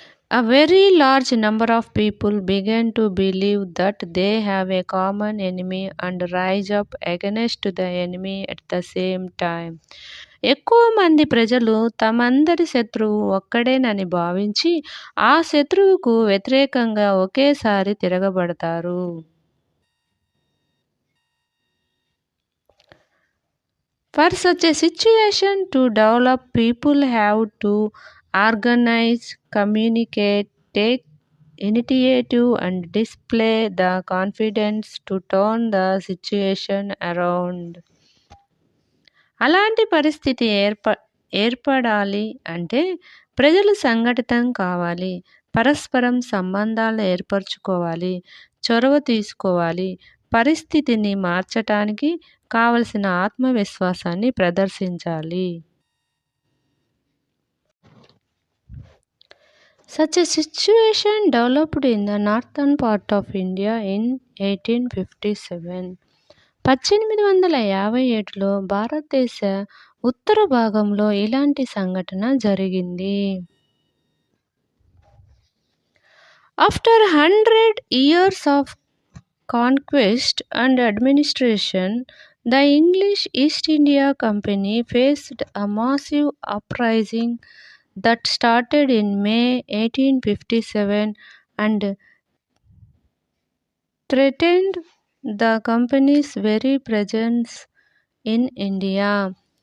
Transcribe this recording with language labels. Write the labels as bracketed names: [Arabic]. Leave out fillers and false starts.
[English] A very large number of people begin to believe that they have a common enemy and rise up against the enemy at the same time. [Telugu] ఎక్కువ మంది ప్రజలు తమందరి శత్రువు ఒక్కడేనని భావించి ఆ శత్రువుకు వ్యతిరేకంగా ఒకేసారి తిరగబడతారు. [English] For such a situation to develop, people have to organize, communicate, take initiative and display the confidence to turn the situation around. [Telugu] అలాంటి పరిస్థితి ఏర్పడాలి అంటే ప్రజలు సంఘటితం కావాలి, పరస్పరం సంబంధాలు ఏర్పరచుకోవాలి, చొరవ తీసుకోవాలి, పరిస్థితిని మార్చటానికి కావలసిన ఆత్మవిశ్వాసాన్ని ప్రదర్శించాలి. [English] Such a situation developed in the northern part of India in 1857. [Telugu] 1857లో భారతదేశ ఉత్తర భాగంలో ఇలాంటి సంఘటన జరిగింది. [English] After 100 years of conquest and administration, the English East India Company faced a massive uprising that started in May 1857 and threatened the company's very presence in India.